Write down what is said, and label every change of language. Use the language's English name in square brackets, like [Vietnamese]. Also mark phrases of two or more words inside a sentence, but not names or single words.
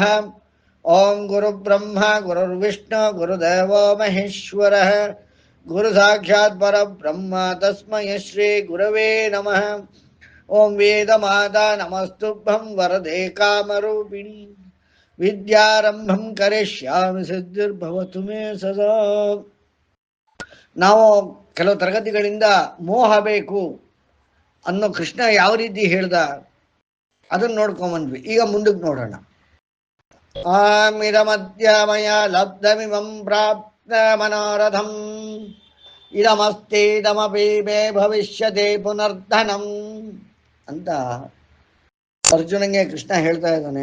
[Sanskrit] ॐ गुरुब्रह्मा गुरुर्विष्णु गुरुदेवो महेश्वरः गुरुसाक्षात् परब्रह्म तस्मै श्रीगुरवे नमः। ॐ वेदमाता नमस्तुभ्यं वरदे कामरूपिणी विद्यारम्भं करिष्यामि सिद्धिर्भवतु मे ಸದಾ. [Kannada] ನಾವು ಕೆಲವು ತರಗತಿಗಳಿಂದ ಮೋಹ ಬೇಕು ಅನ್ನೋ ಕೃಷ್ಣ ಯಾವ ರೀತಿ ಹೇಳ್ದ ಅದನ್ನ ನೋಡ್ಕೊಂಬಂದ್ವಿ. ಈಗ ಮುಂದಕ್ಕೆ ನೋಡೋಣ. [Sanskrit] ಆಮಿದಮದ್ಯಮಯ ಲಬ್ಧಮಿಮಂ ಪ್ರಾಪ್ತ ಮನೋರಥಂ ಇದಮಸ್ತೀದಮಪಿ ಮೇ ಭವಿಷ್ಯತೆ ಪುನರ್ಧನಂ [Kannada] ಅಂತ ಅರ್ಜುನಂಗೆ ಕೃಷ್ಣ ಹೇಳ್ತಾ ಇದ್ದಾನೆ.